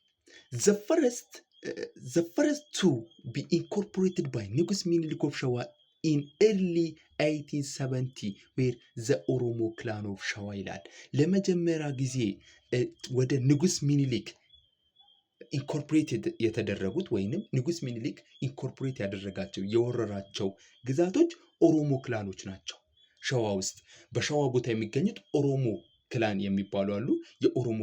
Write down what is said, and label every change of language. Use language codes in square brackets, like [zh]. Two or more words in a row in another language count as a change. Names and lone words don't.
[en] the first to be incorporated by ንጉስ ሚኒሊክ ኦፍ ሸዋ in early 1870 where the Oromo clan of ሸዋ [am] ይላል። ለመጀመሪያ ጊዜ ወደ ንጉስ ሚኒሊክ ኢንኮርፖሬት የተደረጉት ወይንም ንጉስ ሚኒሊክ ኢንኮርፖሬት ያደረጋቸው የወረራቸው ግዛቶች ኦሮሞ ክላኖች ናቸው። ሸዋ ውስጥ በሸዋ ቦታ የሚገኙት ኦሮሞ ክላን የሚባሉ አሉ፣ የኦሮሞ